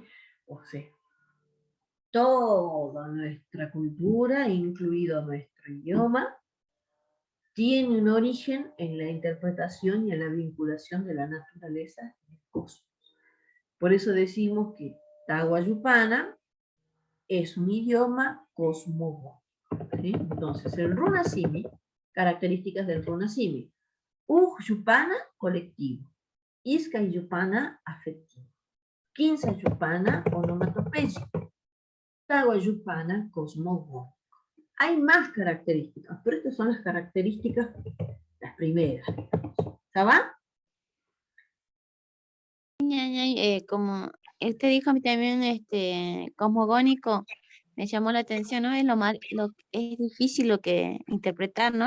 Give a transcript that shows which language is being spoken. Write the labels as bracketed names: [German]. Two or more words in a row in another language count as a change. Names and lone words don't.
[Spanish] O sea, toda nuestra cultura, incluido nuestro idioma, tiene un origen en la interpretación y en la vinculación de la naturaleza y el cosmos. Por eso decimos que Tahuayupana es un idioma cosmogónico. ¿Sí? Entonces, el runasimi, características del runasimi. Yupana, colectivo. Iskayupana, afectivo. Quinsayupana, onomatopéyico. Tahuayupana, cosmogónico. Hay más características, pero estas son las características, las primeras. ¿Sabes? Como usted dijo también, cosmogónico, me llamó la atención, ¿no? Es difícil lo que interpretar, ¿no?